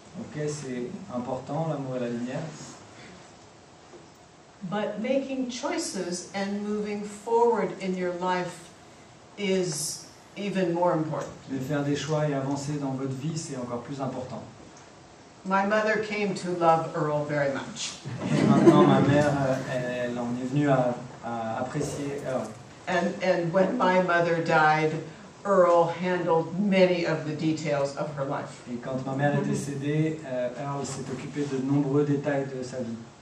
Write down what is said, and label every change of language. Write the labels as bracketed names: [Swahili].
[French] ok, c'est important, l'amour et la lumière, [English] but making choices and moving forward in your life is even more important. [French] mais faire des choix et avancer dans votre vie, c'est encore plus important. [English] My mother came to love Earl very much. [French] Et maintenant, ma mère, elle en est venue à apprécier Earl. [English] And when my mother died, Earl handled many of the details of her life. [French] Et quand ma mère est décédée, Earl s'est occupé de nombreux détails de sa vie.